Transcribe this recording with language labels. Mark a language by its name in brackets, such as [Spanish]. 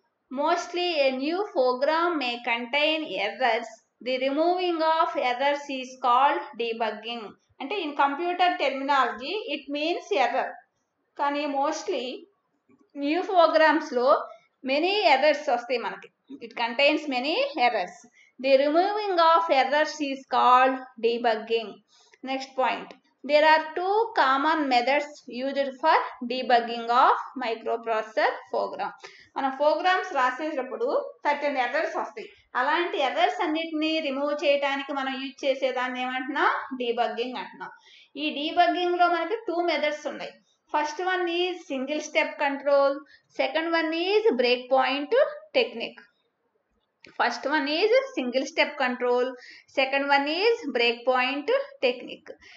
[English] Mostly a new program may contain errors. The removing of errors is called debugging. అంటే in computer terminology it means error. [Telugu] కానీ mostly new ప్రోగ్రామ్స్లో many errors వస్తాయి మనకి. [English] It contains many errors. The removing of errors is called debugging. Next point. There are two common methods used for debugging of microprocessor program. [Telugu] మన programmes రాసేటప్పుడు 13 errors వస్తాయి. అలాంటి errors అన్నిటిని remove చేయడానికి మనం యూజ్ చేసేదాన్ని ఏమంటున్నాం, డీబగ్గింగ్ అంటున్నాం. ఈ డీబగ్గింగ్ లో మనకి 2 మెథడ్స్ ఉన్నాయి. [English] First one is single step control, second one is break point technique. First one is single step control, second one is breakpoint technique.